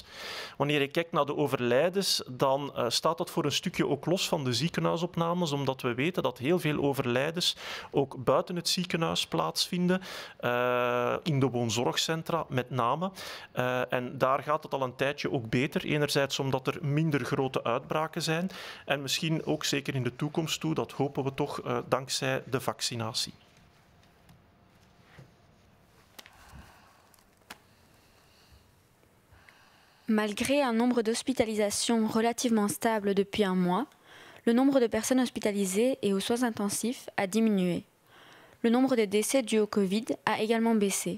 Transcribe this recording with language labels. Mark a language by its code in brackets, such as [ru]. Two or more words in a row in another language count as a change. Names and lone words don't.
[nl] Wanneer je kijkt naar de overlijdens, dan staat dat voor een stukje ook los van de ziekenhuisopnames, omdat we weten dat heel veel overlijdens ook buiten het ziekenhuis plaatsvinden, in de woonzorgcentra met name. En daar gaat het al een tijdje ook beter. Enerzijds omdat er minder grote uitbraken zijn en misschien ook zeker in de toekomst toe, dat hopen we toch dankzij de vaccinatie. [fr] Malgré un nombre d'hospitalisations relativement stable depuis un mois, le nombre de personnes hospitalisées et aux soins intensifs a diminué. Le nombre de décès dus au Covid a également baissé.